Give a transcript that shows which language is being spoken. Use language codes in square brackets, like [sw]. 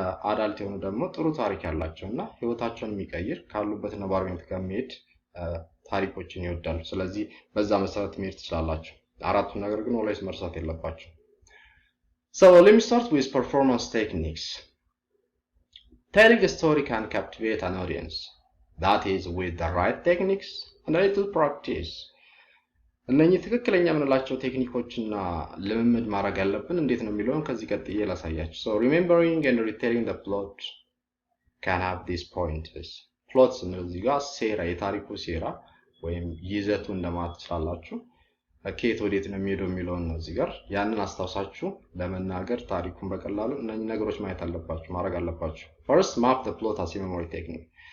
[am] አዳልት የሆኑ ደግሞ ጥሩ ታሪክ ያላቸውና ህይወታቸውን የሚቀይር ካሉበት ነባራዊ ሁኔታ ጋር የሚሄድ ታሪኮችን ይወዳሉ። ስለዚህ በዛ መሰረት መሄድ ትችላላችሁ። አራቱን ነገር ግን ኦልዌይስ መርሳት የለባችሁ። [en] So let me start with performance techniques. Telling a story can captivate an audience. That is with the right techniques and a little practice. [am] እነኚህ ትክክለኛ የምንላቸው ቴክኒኮችና ልምምድ ማድረግ ያለብን እንዴት ነው የሚለውን ከዚህ ቀጥዬ ላሳያችሁ። [en] So remembering and retelling the plot can have these pointers. [am] Plots እነዚህ ጋር ሴራ፣ የታሪኩ ሴራ ወይም ይዘቱ እንደማለት ትችላላችሁ። ከየት ወዴት ነው የሚሄደው የሚለውን ነው እዚህ ጋር ያንን አስታውሳችሁ ለመናገር ታሪኩን በቀላሉ እነኚህ ነገሮች ማየት አለባችሁ፣ ማድረግ አለባችሁ። [en] First, map the plot as a memory technique.